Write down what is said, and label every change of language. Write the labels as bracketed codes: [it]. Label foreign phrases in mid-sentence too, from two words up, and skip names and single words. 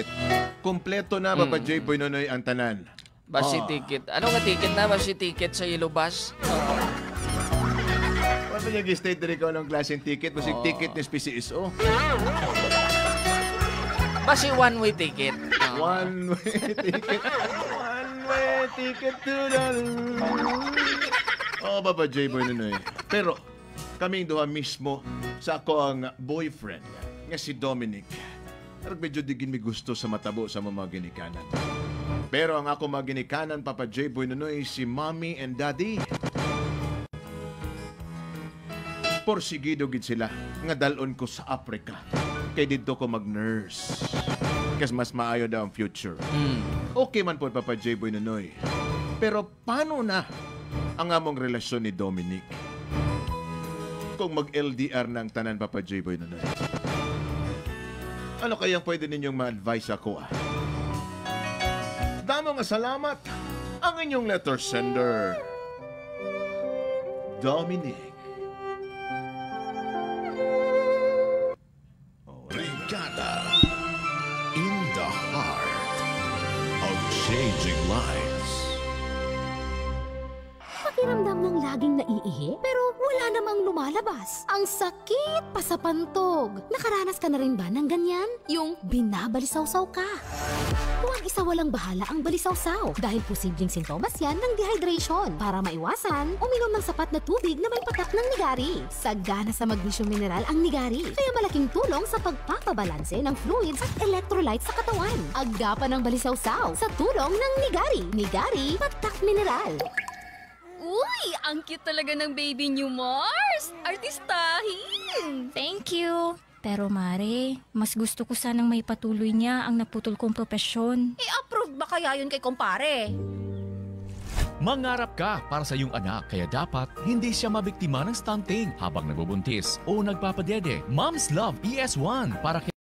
[hil] Kompleto na, Papa J. Boy Nonoy, ang tanan. Basi ticket. Ano nga ticket na? Basi ticket sa Yellow Bus? [tl] Paano niya g-state na ikaw ng klaseng ticket? [hil] Basta ticket ni PCSO. Basi [en] one-way ticket. One-way ticket. One-way ticket to the... [hil] Oh, Papa J. Boy Nonoy. Pero, kaming duha mismo sa ako ang boyfriend nga si Dominic. Pero medyo digin mi gusto sa matabo sa mga ginikanan. Pero ang ako mga ginikanan, Papa J-Boy Nunoy, si [en] Mommy and Daddy. [hil] Porsigido gid sila nga dalon ko sa Africa. Kay dito ko mag-nurse. Kasi mas maayo daw ang future. Okay man po, Papa J-Boy Nunoy. Pero paano na ang among relasyon ni Dominic kung mag-LDR ng tanan, Papa J-Boy Nunoy? [tl] Ano kayang pwede ninyong ma-advise ako? [hil] Damo nga salamat ang inyong letter sender, Dominic. [en] Brigada in the heart of changing lives. [tl] Pakiramdam ng laging naiihi, pero wala namang lumalabas. Ang sakit pa sa pantog. Nakaranas ka na rin ba ng ganyan? Yung binabalisaw-saw ka. Huwag isa walang bahala ang balisaw-saw dahil posibleng sintomas yan ng dehydration. Para maiwasan, uminom ng sapat na tubig na may patak ng nigari. Sagana sa magnesyum mineral ang nigari, kaya malaking tulong sa pagpapabalanse ng fluids at electrolytes sa katawan. Agapan ng balisaw-saw sa tulong ng nigari. Nigari, patak mineral. Uy, ang cute talaga ng baby niyo, Mars! Artistahin! [en] Thank you. [tl] Pero Mare, mas gusto ko sanang may patuloy niya ang naputol kong propesyon. I-approve ba kaya yun kay kumpare? Mangarap ka para sa iyong anak kaya dapat hindi siya mabiktima ng stunting habang nagbubuntis o nagpapadede. Mom's Love ES1 para